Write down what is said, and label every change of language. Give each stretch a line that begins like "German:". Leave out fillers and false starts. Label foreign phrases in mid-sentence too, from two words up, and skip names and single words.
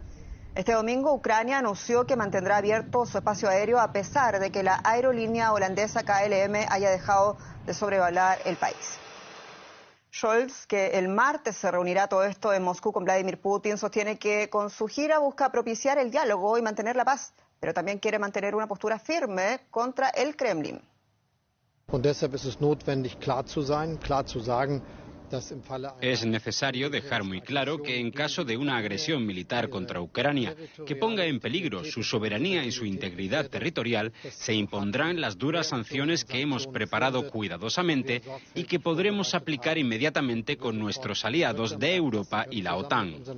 Spanish: Este domingo Ucrania anunció que mantendrá abierto su espacio aéreo a pesar de que la aerolínea holandesa KLM haya dejado de sobrevolar el país. Scholz, que el martes se reunirá todo esto en Moscú con Vladimir Putin, sostiene que con su gira busca propiciar el diálogo y mantener la paz, pero también quiere mantener una postura firme contra el Kremlin.
German: Und deshalb ist es notwendig, klar zu sein, klar zu sagen,
Spanish: es necesario dejar muy claro que en caso de una agresión militar contra Ucrania que ponga en peligro su soberanía y su integridad territorial, se impondrán las duras sanciones que hemos preparado cuidadosamente y que podremos aplicar inmediatamente con nuestros aliados de Europa y la OTAN.